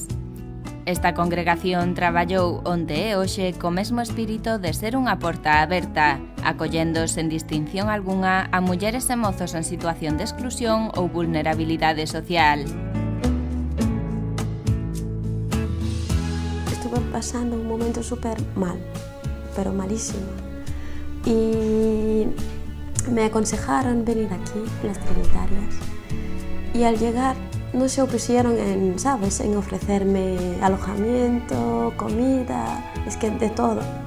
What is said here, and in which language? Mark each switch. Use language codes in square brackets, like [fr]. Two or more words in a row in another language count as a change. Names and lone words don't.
[gl] Esta congregación traballou onde é hoxe co mesmo espírito de ser unha porta aberta, acollendo sen distinción algunha a mulleres e mozos en situación de exclusión ou vulnerabilidade social. [es] Estuve pasando un momento súper mal, pero malísimo, y me aconsejaron venir aquí, las Trinitarias, y al llegar no se opusieron en, ¿sabes?, en ofrecerme alojamiento, comida, es que de todo.